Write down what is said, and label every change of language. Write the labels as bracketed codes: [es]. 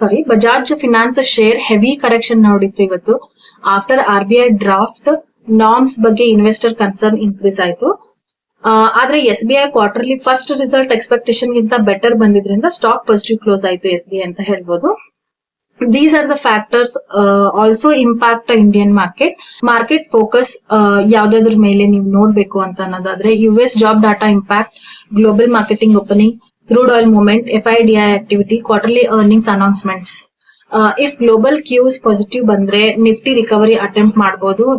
[kn] Bajaj finance share heavy correction ನೋಡಿತ್ತು ಇವತ್ತು. After RBI draft norms ಬಗ್ಗೆ investor concern increase ಆಯ್ತು. ಆದ್ರೆ SBI quarterly first result expectation ಗಿಂತ better ಬಂದಿದ್ರಿಂದ stock positive close ಆಯ್ತು SBI ಅಂತ ಹೇಳ್ಬೋದು. [en] These are the factors also impact Indian market. [kn] Market focus ಯಾವ್ದಾದ್ರ ಮೇಲೆ ನೀವು ನೋಡ್ಬೇಕು ಅಂತ ಅನ್ನೋದಾದ್ರೆ US job data impact, global marketing opening, crude oil movement, FIDI activity, quarterly earnings announcements. If global Qs positive ಬಂದ್ರೆ Nifty recovery attempt ಮಾಡಬಹುದು.